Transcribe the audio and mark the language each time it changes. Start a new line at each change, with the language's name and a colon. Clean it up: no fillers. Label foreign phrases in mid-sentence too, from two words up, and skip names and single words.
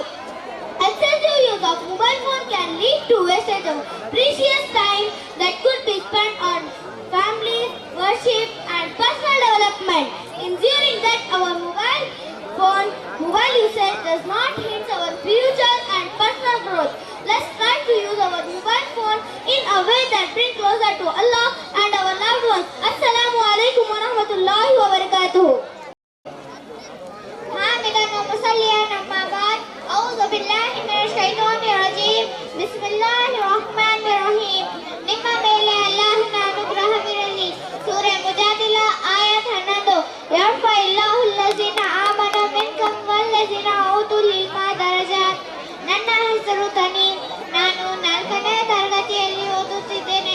English: Excessive use of mobile phone can lead to wastage of precious time that could be spent on family, worship and personal development. Ensuring that our mobile usage does not hinder our future and personal growth. Let's try to use our mobile phone in a way that brings closer to Allah and our loved ones.
Arabic: السلام عليكم ورحمة الله وبركاته. حامدا ومصليا أما بعد أعوذ بالله من الشيطان الرجيم بسم الله الرحمن الرحيم.
Kannada: ನಿಮ್ಮ ಮೇಲೆ ಅಲ್ಲಾಹನ ಅನುಗ್ರಹವಿರಲಿ. ಸೂರೆ ಮುಜಾದಿಲ ಆಯತ್ 11.
Arabic: يرفع الله الذين آمنوا منكم والذين أوتوا العلم درجات.
Kannada: ನನ್ನ ಹೆಸರು ತನೀಮ್. ನಾನು 4ನೇ ತರಗತಿಯಲ್ಲಿ ಓದುತ್ತಿದ್ದೇನೆ.